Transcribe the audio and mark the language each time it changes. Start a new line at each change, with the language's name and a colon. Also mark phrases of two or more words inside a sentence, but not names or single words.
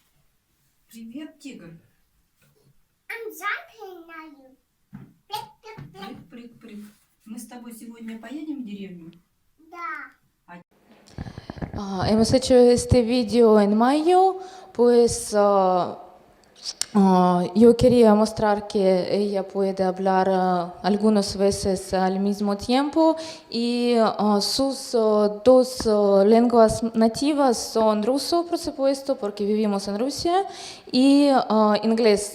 Russian: Привет, тигр.
English: I'm jumping now. You.
Russian: Прыг-прыг-прыг. Мы с тобой сегодня поедем в деревню? Да.
Spanish: Hemos hecho este video en mayo, pues yo quería mostrar que ella puede hablar algunas veces al mismo tiempo y sus dos lenguas nativas son ruso, por supuesto, porque vivimos en Rusia, y inglés.